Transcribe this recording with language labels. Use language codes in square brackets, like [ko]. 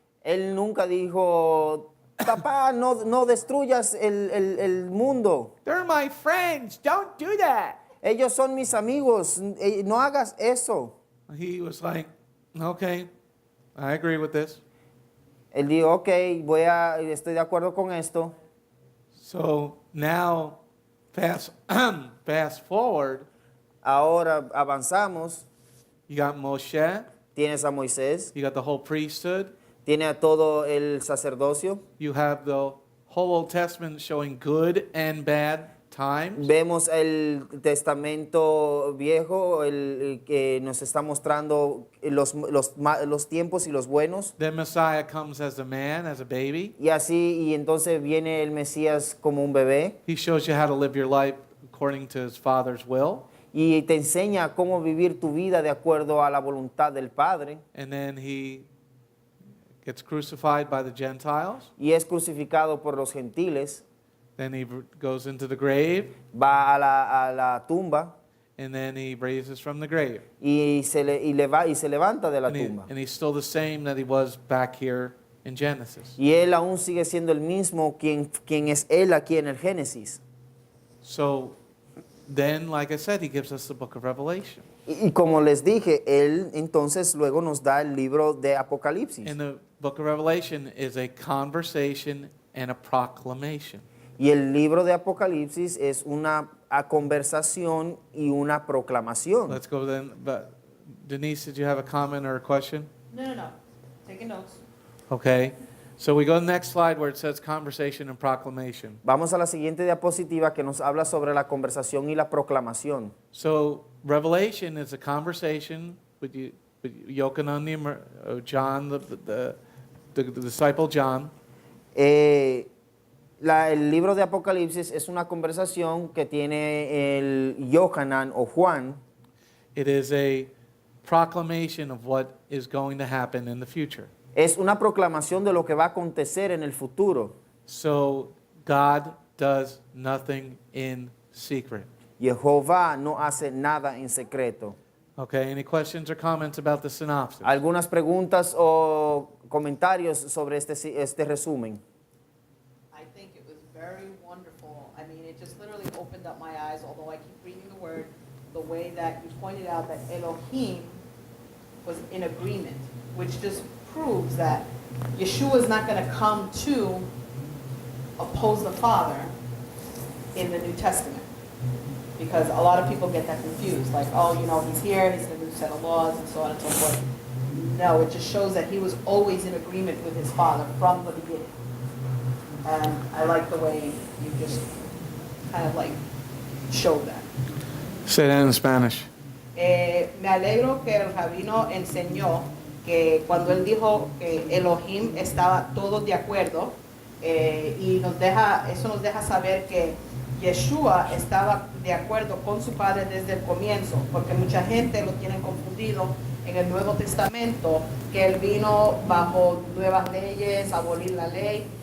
[es] Él nunca dijo, papá, no destruyas el mundo. [en] They're my friends. Don't do that. [es] Ellos son mis amigos, no hagas eso. [en] He was like, okay, I agree with this. [es] Él dijo, ok, estoy de acuerdo con esto. [en] So now, fast forward, [es] Ahora avanzamos. [en] you got Moshe, [es] Tienes a Moisés, [en] you got the whole priesthood, [es] tiene a todo el sacerdocio. [en] you have the whole Old Testament showing good and bad times. [es] Vemos el Testamento Viejo, el que nos está mostrando los tiempos y los buenos. [en] Then Messiah comes as a man, as a baby. [es] Y así, y entonces viene el Mesías como un bebé [en] He shows you how to live your life according to his Father's will. [es] y te enseña cómo vivir tu vida de acuerdo a la voluntad del Padre. [en] And then he gets crucified by the Gentiles. [es] Y es crucificado por los gentiles. [en] Then he goes into the grave, [es] va a la tumba [en] and then he raises from the grave. [es] y se levanta de la tumba. [en] And he's still the same that he was back here in Genesis. [es] Y él aún sigue siendo el mismo quien es él aquí en el Génesis. [en] So then, like I said, he gives us the book of Revelation. [es] Y como les dije, él entonces luego nos da el libro de Apocalipsis. [en] And the book of Revelation is a conversation and a proclamation. [es] Y el libro de Apocalipsis es una conversación y una proclamación. [en] Let's go then. But Denise, did you have a comment or a question? No. Taking notes. Okay. So we go to the next slide where it says conversation and proclamation. [es] Vamos a la siguiente diapositiva que nos habla sobre la conversación y la proclamación. [en] So Revelation is a conversation with Yochanan, John, the disciple John. [es] El libro de Apocalipsis es una conversación que tiene el Yohanan o Juan. [en] It is a proclamation of what is going to happen in the future. [es] Es una proclamación de lo que va a acontecer en el futuro. [en] So God does nothing in secret. [es] Jehová no hace nada en secreto. [en] Okay, any questions or comments about the synopsis? [es] ¿Algunas preguntas o comentarios sobre este resumen? [en] I think it was very wonderful. I mean, it just literally opened up my eyes, although I keep reading the word, the way that you pointed out that Elohim was in agreement, which just proves that Yeshua is not going to come to oppose the Father in the New Testament. Because a lot of people get that confused, like, oh, he's here, he's in a new set of laws, and so on and so forth. No, it just shows that he was always in agreement with his Father from the beginning. And I like the way you just kind of like showed that. Say that in Spanish. [es] Me alegro que el rabino enseñó que cuando él dijo que Elohim estaba todos de acuerdo, y eso nos deja saber que Yeshua estaba de acuerdo con su Padre desde el comienzo, porque mucha gente lo tiene confundido en el Nuevo Testamento, que él vino bajo nuevas leyes, abolir la ley.